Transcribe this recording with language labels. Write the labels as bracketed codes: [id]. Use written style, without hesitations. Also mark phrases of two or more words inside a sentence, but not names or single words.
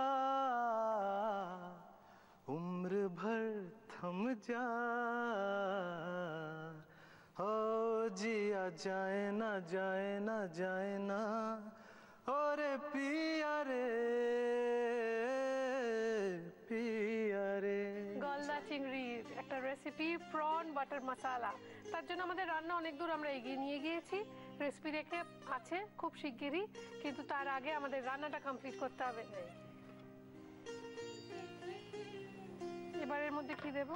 [hi] उम्र भर थम जा, हो जिया जाए ना जाए ना जाए ना और पिया रे, पिया रे। [bn] গলদা চিংড়ির একটা রেসিপি, [en] prawn butter [bn] মশলা। তার জন্য আমাদের রান্না অনেক দূর আমরা এগিয়ে নিয়ে গিয়েছি, রেসিপি রেখে আছে খুব শিগগিরই, কিন্তু তার আগে আমাদের রান্নাটা কমপ্লিট করতে হবে। এবারের মধ্যে কি দেবো?